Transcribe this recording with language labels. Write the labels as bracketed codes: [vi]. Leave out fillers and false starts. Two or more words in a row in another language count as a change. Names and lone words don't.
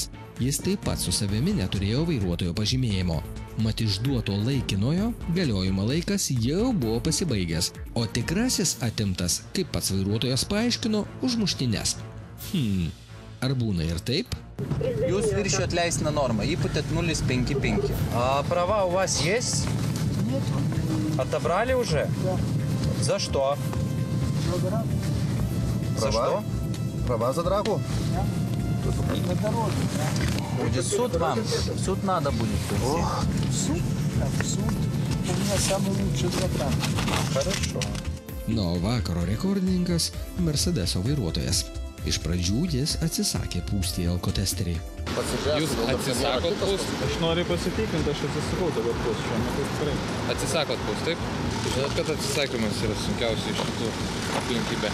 [lt] Jis taip pat su savimi neturėjo vairuotojo pažymėjimo. Mat išduoto laikinojo galiojimo laikas jau buvo pasibaigęs, o tikrasis atimtas, kaip pats vairuotojas paaiškino, už muštynes. Ar būna ir taip? Jūs viršijot leistiną normą, įputėt 0,55. [ru] А права у вас есть? Нет. Отобрали уже? Да. За что? За что? Права за драку? На дороге. Будет суд вам? Суд надо будет. Суд? Суд. У меня самый лучший адвокат. Хорошо. [lt] Nuo vakaro rekordininkas Mercedeso vairuotojas. Iš pradžių jis atsisakė pūsti į alkotesterį. Jūs atsisakot pūst? Aš noriu pasitikinti, aš atsisakau dabar pūst. Šiuo metu tikrai. Atsisakot pūst, taip? Žinot, kad atsisakymas yra sunkiausia iš šitų aplinkybė.